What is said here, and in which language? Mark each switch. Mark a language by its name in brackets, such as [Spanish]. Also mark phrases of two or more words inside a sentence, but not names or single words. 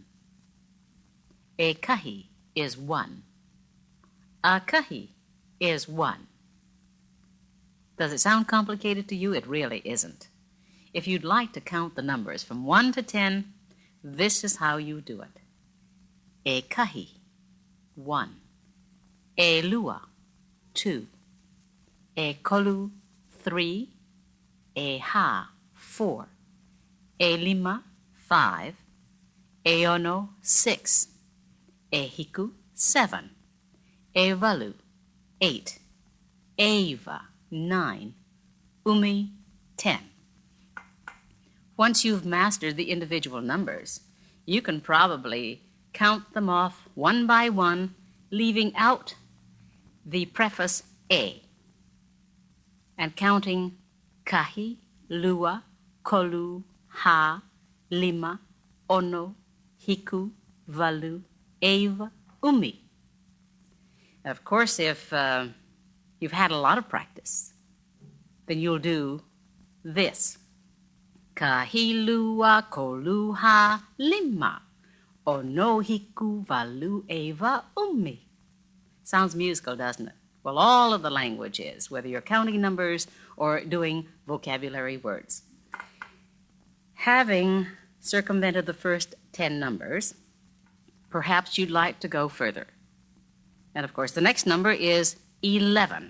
[Hawaiian] E kahi [English] is one. [Hawaiian] A kahi [English] is one. Does it sound complicated to you? It really isn't. If you'd like to count the numbers from 1 to 10, this is how you do it. [Hawaiian] E kahi, 1. E lua, 2. E kolu, 3. e ha, 4, e lima, 5, e ono, 6, e hiku, 7, e valu, 8, eva, 9, umi, 10. [English] Once you've mastered the individual numbers, you can probably count them off one by one, leaving out the preface e, and counting kahi, [Hawaiian] lua, kolu, ha, lima, ono, hiku, valu, eva, umi. Of course, if you've had a lot of practice, then you'll do this. Kahi, lua, kolu, ha, lima, ono, hiku, valu, eva, umi. [English] Sounds musical, doesn't it? Well, all of the language is, whether you're counting numbers or doing vocabulary words. Having circumvented the first 10 numbers, perhaps you'd like to go further. And of course, the next number is 11.